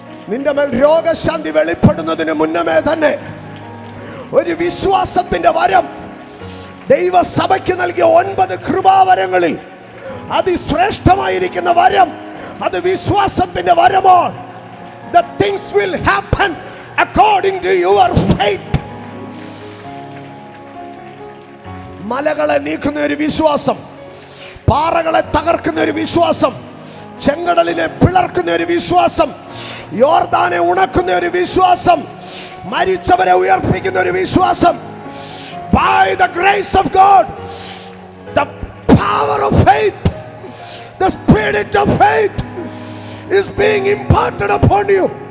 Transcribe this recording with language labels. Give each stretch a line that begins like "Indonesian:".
Malayalam: നിന്റെ മേൽ രോഗശാന്തി വെളിപ്പെടുന്നതിന് മുന്നമേ തന്നെ ഒരു വിശ്വാസത്തിന്റെ വരം ദൈവസഭയ്ക്ക് നൽകിയ 9 കൃപാവരങ്ങളിൽ അതിശ്രേഷ്ഠമായിരിക്കുന്ന വരം അത് വിശ്വാസത്തിന്റെ വരമാണ്.
English: The things will happen according to your faith.
Malayalam: മലകളെ നീക്കുന്ന ഒരു വിശ്വാസം, പാറകളെ തകർക്കുന്ന ഒരു വിശ്വാസം, ചെങ്കടലിനെ പിളർക്കുന്ന ഒരു വിശ്വാസം, യോർദാനെ ഉണക്കുന്ന ഒരു വിശ്വാസം, മരിച്ചവരെ ഉയർപ്പിക്കുന്ന ഒരു വിശ്വാസം.
English: By the grace of God, the power of faith, the spirit of faith is being imparted upon you.